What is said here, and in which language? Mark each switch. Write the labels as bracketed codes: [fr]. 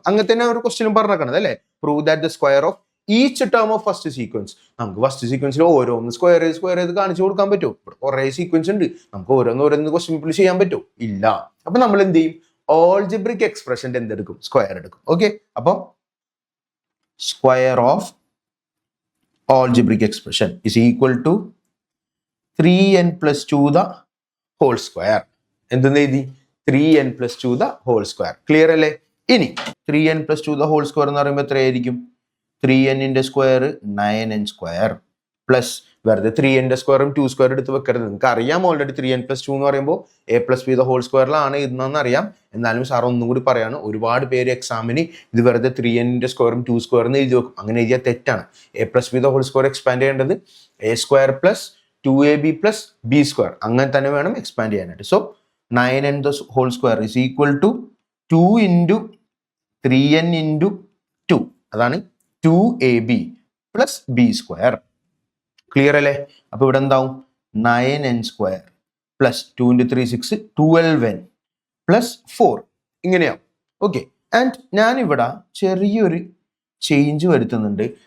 [ml] അങ്ങനെ തന്നെ ഒരു ക്വസ്റ്റ്യനും പറഞ്ഞേക്കണത് അല്ലെ. [en] Prove that the square of each term of first sequence. [ml] നമുക്ക് ഫസ്റ്റ് സീക്വൻസിൽ ഓരോന്ന് സ്ക്വയർ ചെയ്ത് കാണിച്ചു കൊടുക്കാൻ പറ്റുമോ? ഇവിടെ കുറെ സീക്വൻസ് ഉണ്ട്, നമുക്ക് ഓരോന്ന് ക്വസ്റ്റ്യൻ ചെയ്യാൻ പറ്റുമോ? ഇല്ല. അപ്പൊ നമ്മൾ എന്ത് ചെയ്യും? ഓൾജിബ്രിക് എക്സ്പ്രഷന്റെ എന്തെടുക്കും? സ്ക്വയർ എടുക്കും. ഓക്കെ, അപ്പൊ [en] Square of algebraic expression is equal to 3n plus 2 the whole square. [ml] എന്തെന്ന് എഴുതി? [en] 3n plus 2 the whole square. [ml] Clear അല്ലേ? [en] ഇനി 3n plus 2 the whole square [ml] എന്ന് പറയുമ്പോൾ എത്രയായിരിക്കും? 3n square 9n square plus വെറുതെ 3n സ്ക്വയറും 2 സ്ക്വയർ എടുത്ത് വെക്കരുത്. നിങ്ങൾക്ക് അറിയാം ഓൾറെഡി 3n plus 2 എന്ന് പറയുമ്പോൾ a plus b the whole സ്ക്വയറിലാണ് ഇതെന്ന് അറിയാം. എന്നാലും സാർ ഒന്നും കൂടി പറയാണ്, ഒരുപാട് പേര് എക്സാമിന് ഇത് വെറുതെ 3n സ്ക്വയറും 2 സ്ക്വയറും എഴുതി വെക്കും. അങ്ങനെ എഴുതിയാൽ തെറ്റാണ്. a plus b the whole square expand ചെയ്യേണ്ടത് a square plus 2ab plus b square അങ്ങനെ തന്നെ വേണം എക്സ്പാൻഡ് ചെയ്യാനായിട്ട്. [en] So 9n the whole square is equal to 2 into 3n into 2. [ml] അതാണ് 2ab plus b square. Clear അല്ലേ? അപ്പൊ ഇവിടെ എന്താവും? [en] 9n square plus 2 into 3 6 12n plus 4 [ml] ഇങ്ങനെയാവും. [en] Okay. [ml] And ഞാനിവിടെ ചെറിയൊരു ചേഞ്ച് വരുത്തുന്നുണ്ട്.